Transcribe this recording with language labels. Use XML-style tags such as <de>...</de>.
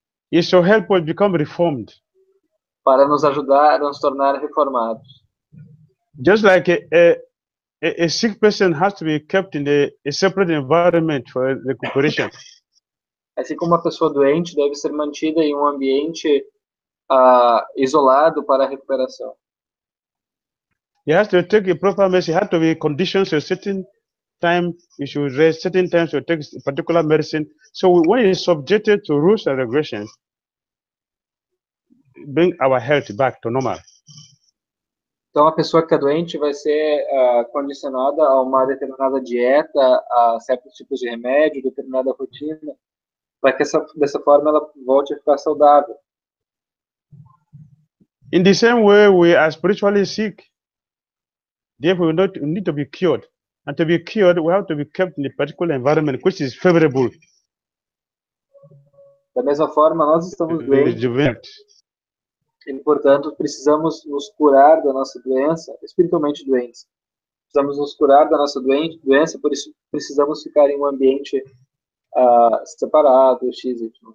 <en>It shall help us become reformed.</en> <pt>Para nos ajudar a nos tornar reformados.</pt> <en>Just like a sick person has to be kept in a separate environment for recuperation.</en> <pt>Assim como uma pessoa doente deve ser mantida em um ambiente isolado para a recuperação.</pt> <en>He has to take a proper medicine. He has to be conditioned to a certain time. He should rest. Certain times to take a particular medicine. So when he is subjected to rules and regulations, bring our health back to normal.</en> <pt>Então, a pessoa que está doente vai ser condicionada a uma determinada dieta, a certos tipos de remédio, determinada rotina, para que dessa forma ela volte a ficar saudável.</pt> <en>In the same way, we are spiritually sick. Therefore, we need to be cured. And to be cured, we have to be kept in a particular environment which is favorable.</en> <pt>Da mesma forma, nós estamos doentes. E, portanto, precisamos nos curar da nossa doença, espiritualmente doentes. Precisamos nos curar da nossa doença, por isso precisamos ficar em um ambiente separado, XY.</pt>